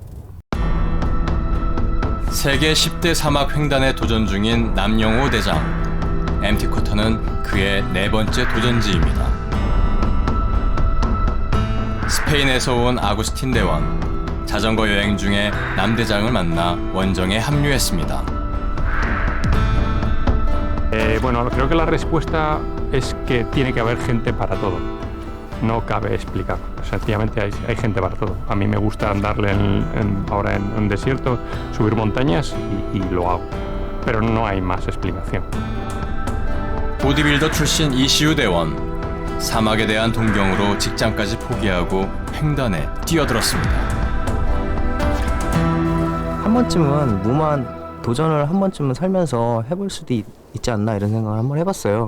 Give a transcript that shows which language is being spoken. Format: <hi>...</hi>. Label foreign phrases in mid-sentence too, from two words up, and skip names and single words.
<ko>세계 10대 사막 횡단에 도전 중인 남영호 대장. 엠티 쿼터는 그의 4번째 도전지입니다. 스페인에서 온 아구스틴 대원. 자전거 여행 중에 남 대장을 만나 원정에 합류했습니다.</ko> <es>Bueno, creo que la respuesta es que tiene que haber gente para todo. No cabe explicar. Sencillamente hay gente para todo. A mí me gusta andarle ahora en un desierto, subir montañas y lo hago. Pero no hay más explicación.</es> <ko>보디빌더 출신 이시우 대원. 사막에 대한 동경으로 직장까지 포기하고 횡단에 뛰어들었습니다. 한 번쯤은 무모한 도전을 한 번쯤은 살면서 해볼 수도 있지 않나 이런 생각을 한번 해봤어요.</ko>